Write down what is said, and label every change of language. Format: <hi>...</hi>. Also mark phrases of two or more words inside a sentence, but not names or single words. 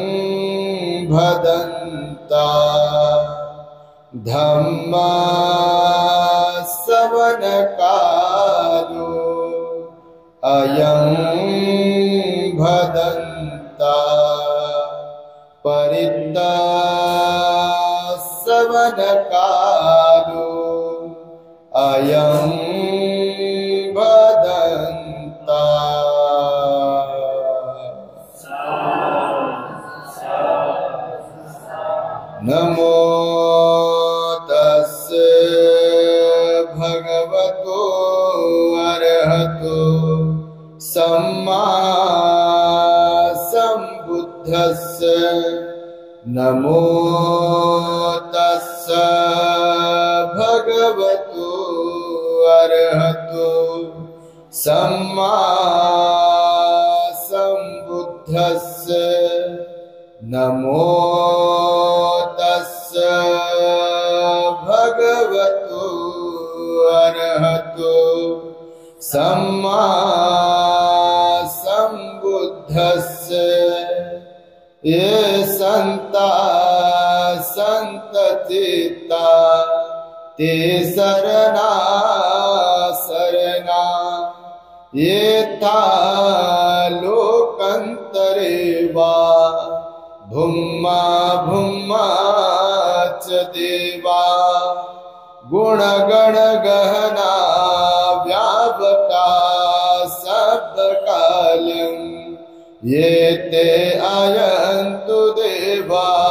<pi>भदन्ता धम्मा सवन कालो अयं भदन्ता परित्ता सवन कालो अयं भदन्ता। नमो तस्से भगवतो अरहतो सम्मा सम्बुद्धस्से नमो तस्से भगवतो अरहतो सम्मा सम्बुद्धस्से नमो तस्से भगवतो अरहतो सम्मा सम्बुद्धस्से। ये संता संतचित्ता ते शरणा शरणा ये था लोकंतरे वा भुम्मा भुम्मा च देवा गुणगण गहना व्यापका शब्दकालम् ये ते आयन्तु देवा</pi>